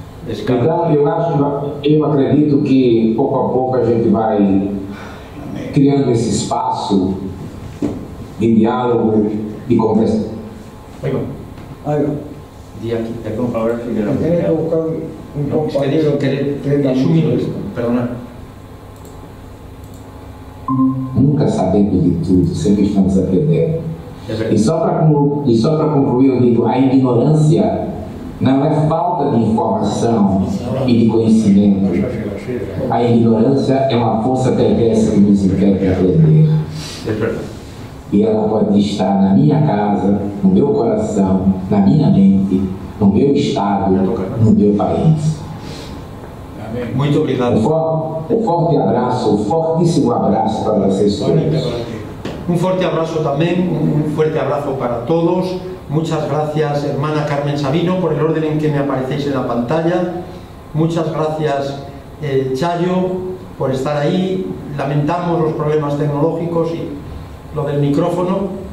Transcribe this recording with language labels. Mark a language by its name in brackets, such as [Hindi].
[Portuguese] Então, eu acredito que pouco a pouco a gente vai criando esse espaço de diálogo, de conversa. [Spanish] Ahí va. Di aquí, perdón. Ahora sí que Tiene que buscar un compañero que es un minuto, perdona. [Portuguese] Nunca sabemos de tudo, sempre estamos aprendendo. E só para concluir, eu digo, a ignorância não é falta de informação e de conhecimento. A ignorância é uma força perversa que nos impede de aprender. E ela pode estar na minha casa, no meu coração, na minha mente, no meu estado, no meu país. Muito obrigado. Um forte abraço, um fortíssimo abraço para vocês todos. [Spanish] Un fuerte abrazo también, un fuerte abrazo para todos. Muchas gracias, hermana Carmen Sabino, por el orden en que me aparecéis en la pantalla. Muchas gracias, Chayo, por estar ahí. Lamentamos los problemas tecnológicos y lo del micrófono.